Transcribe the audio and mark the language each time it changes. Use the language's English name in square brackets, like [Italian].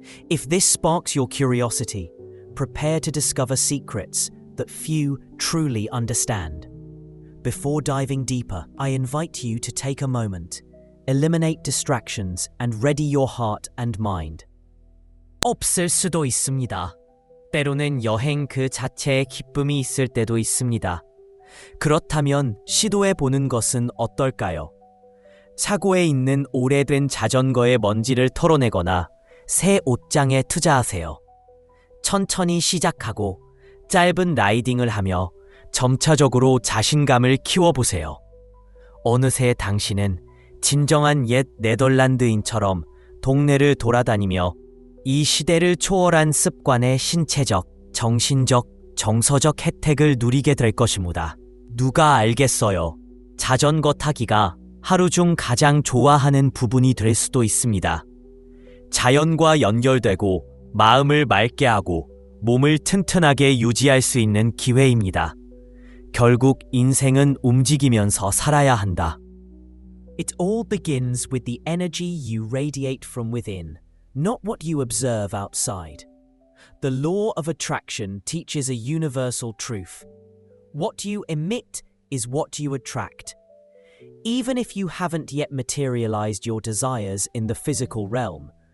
[English] If this sparks your curiosity, prepare to discover secrets that few truly understand. Before diving deeper, I invite you to take a moment, eliminate distractions, and ready your heart and mind. [Korean] 없을 수도 있습니다. 때로는 여행 그 자체에 기쁨이 있을 때도 있습니다. 그렇다면 시도해 보는 것은 어떨까요? 차고에 있는 오래된 자전거의 먼지를 털어내거나 새 옷장에 투자하세요. 천천히 시작하고 짧은 라이딩을 하며 점차적으로 자신감을 키워보세요. 어느새 당신은 진정한 옛 네덜란드인처럼 동네를 돌아다니며 이 시대를 초월한 습관의 신체적, 정신적, 정서적 혜택을 누리게 될 것입니다. 누가 알겠어요? 자전거 타기가 하루 중 가장 좋아하는 부분이 될 수도 있습니다. 자연과 연결되고 마음을 맑게 하고 몸을 튼튼하게 유지할 수 있는 기회입니다. 결국 인생은 움직이면서 살아야 한다. [English] It all begins with the energy you radiate from within, not what you observe outside. The law of attraction teaches a universal truth. What you emit is what you attract. Even if you haven't yet materialized your desires in the physical realm,